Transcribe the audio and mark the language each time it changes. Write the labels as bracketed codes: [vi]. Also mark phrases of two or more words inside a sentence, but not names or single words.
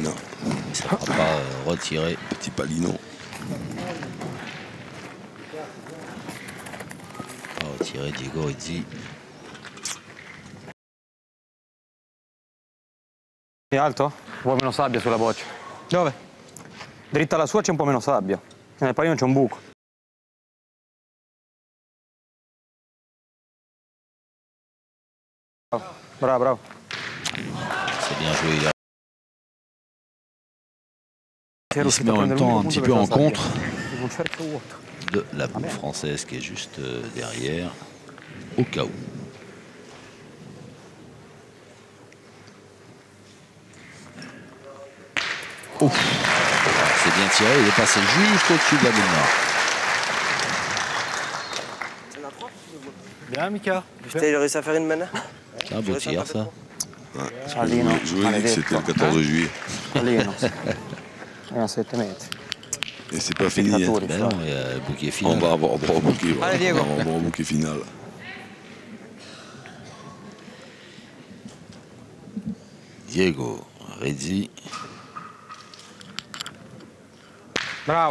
[fr] Non. Mais ça ne fera pas retirer. Petit Palino. Pas retirer Diego Rizzi. [it] È alto? Un po' meno sabbia sulla boccia. Dove? Dritta alla sua c'è un po' meno sabbia. Nel panino c'è un buco. Bravo, bravo. [fr] C'est bien joué. Là. [it] Sei [fr] Il se [it] riuscito [fr] met [it] a [fr] en même [it] prendere [fr] temps [it] l'unico [fr] un petit [it] punto [fr] peu en [it] per la [fr] contre [it] sabbia. Un cerchio vuoto. [fr] de la boule française qui est juste derrière, au cas où. Ouf. C'est bien tiré, il est passé juste au-dessus de la boule noire. Bien, Mika. Putain, il a réussi à faire une main. C'est un beau tir ça. Ouais, parce que Palino, je vous ai dit que [it] maledetto. [fr] c'était le 14 juillet. [it] Palino. È a 7 metri. [fr] Et c'est pas fini. Hein. Ben non, il y a le bouquet On final. va avoir droit au bouquet. Voilà. Allez, Diego. On va avoir droit au bouquet final. Diego Rizzi. Bravo.